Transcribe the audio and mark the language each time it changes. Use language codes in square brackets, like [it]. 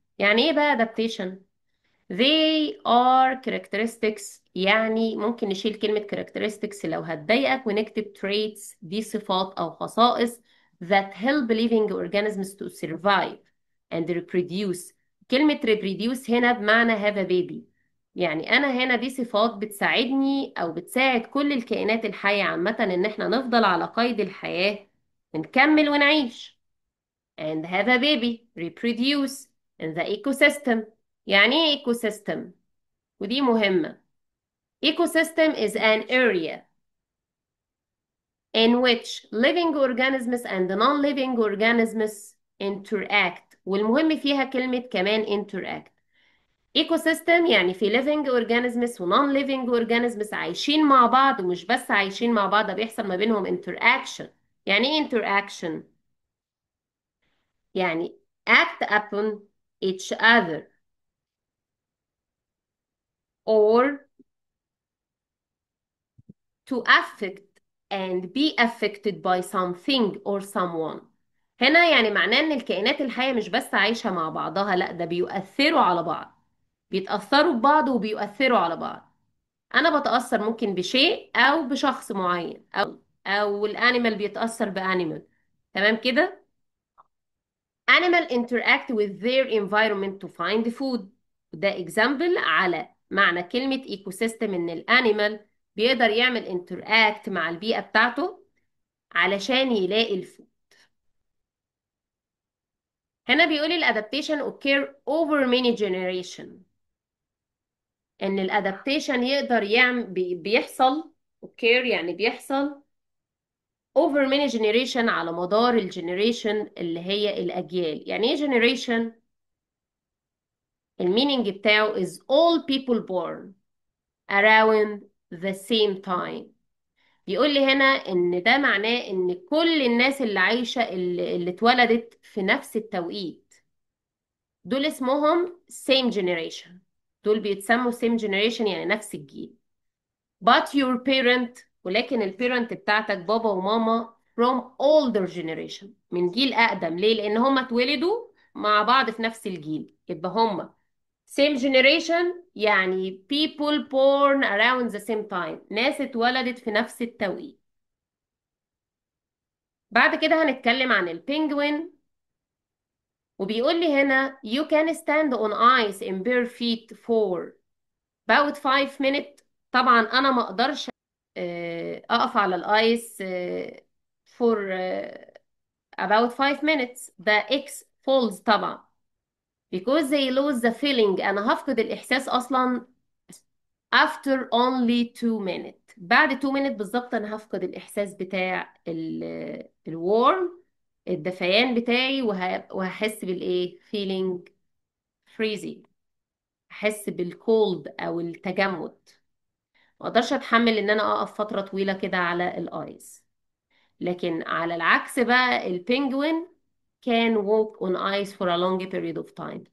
[ar] يعني ايه بقى adaptation؟ [en] they are characteristics، [ar] يعني ممكن نشيل كلمة characteristics لو هتضايقك ونكتب traits، دي صفات أو خصائص [en] that help living organisms to survive and reproduce. [ar] كلمة reproduce هنا بمعنى have a baby، يعني أنا هنا دي صفات بتساعدني أو بتساعد كل الكائنات الحية عامة إن احنا نفضل على قيد الحياة ونكمل ونعيش. [en] and have a baby reproduce in the ecosystem. [ar] يعني ايه ecosystem؟ ودي مهمة. [en] ecosystem is an area in which living organisms and non-living organisms interact، [ar] والمهم فيها كلمة كمان [en] interact. [ar] ecosystem يعني في [en] living organisms [ar] و [en] non-living organisms [ar] عايشين مع بعض، ومش بس عايشين مع بعض، ده بيحصل ما بينهم interaction. يعني ايه interaction؟ [en] يعني act upon each other or to affect and be affected by something or someone. [ar] هنا يعني معناه ان الكائنات الحية مش بس عايشة مع بعضها، لا ده بيؤثروا على بعض، بيتأثروا ببعض وبيؤثروا على بعض. انا بتأثر ممكن بشيء او بشخص معين، او الانيمال بيتأثر بانيمال. تمام كده. [en] animal interact with their environment to find food. [ar] ده example على معنى كلمة ecosystem، ان الانيمال بيقدر يعمل interact مع البيئة بتاعته علشان يلاقي الفود. هنا بيقول الادابتيشن [en] occur over many generation، [ar] ان الادابتيشن يقدر يعمل بيحصل occur يعني بيحصل over many generation على مدار الجنريشن اللي هي الأجيال. يعني ايه [en] generation؟ [ar] المينينج بتاعه [en] is all people born around the same time. [ar] بيقول لي هنا ان ده معناه ان كل الناس اللي عايشة اللي اتولدت في نفس التوقيت دول اسمهم same generation. دول بيتسموا same generation يعني نفس الجيل. [en] but your parent، [ar] ولكن البيرنت بتاعتك بابا وماما [en] from older generation، [ar] من جيل أقدم. ليه؟ لأن هما اتولدوا مع بعض في نفس الجيل، يبقى هما [en] same generation [ar] يعني [en] people born around the same time، [ar] ناس اتولدت في نفس التوقيت. بعد كده هنتكلم عن البينجوين، وبيقول لي هنا [en] you can stand on ice in bare feet for about 5 minutes. [ar] طبعا انا ما اقدرش اقف على الايس [en] for about 5 minutes. ده X falls [ar] طبعا [en] because they lose the feeling. [ar] انا هفقد الاحساس اصلا [en] after only 2 minutes. [ar] بعد 2 minutes بالظبط انا هفقد الاحساس بتاع الورم، الدفيان بتاعي، وهحس بالايه [en] feeling freezing، [ar] احس بالكولد او التجمد. ما اقدرش اتحمل ان انا اقف فترة طويلة كده على الايس. لكن على العكس بقى البينجوين [en] can walk on ice for a long period of time.